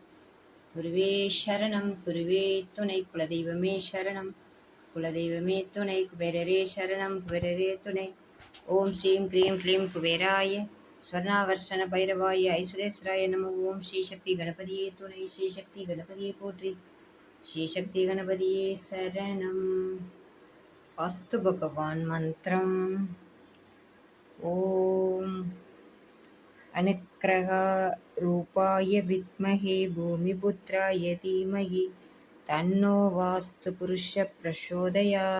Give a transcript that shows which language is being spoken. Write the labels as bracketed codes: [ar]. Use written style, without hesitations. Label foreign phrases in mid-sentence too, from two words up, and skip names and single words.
[ta] குருவே சரணம் குருவே துணை குலதெய்வமே சரணம் குலதெய்வமே துணை குபேரரே சரணம் குபேரரே துணை. [sa] ॐ श्रीं क्रीं क्लीं कुबेराय स्वर्णावर्षण भैरवाय ऐश्वरेश्वराय नम. [ta] ஓம் ஸ்ரீசக்தி கணபதியே துணை ஸ்ரீசக்தி கணபதியே போற்றி ஸ்ரீசக்தி கணபதியே சரணம். வாஸ்து பகவான் மந்திரம் [sa] ओम अनुग्रह रूपाय विद्महे भूमिपुत्राय धीमहि तन्नो वास्तु पुरुष प्रचोदयात्.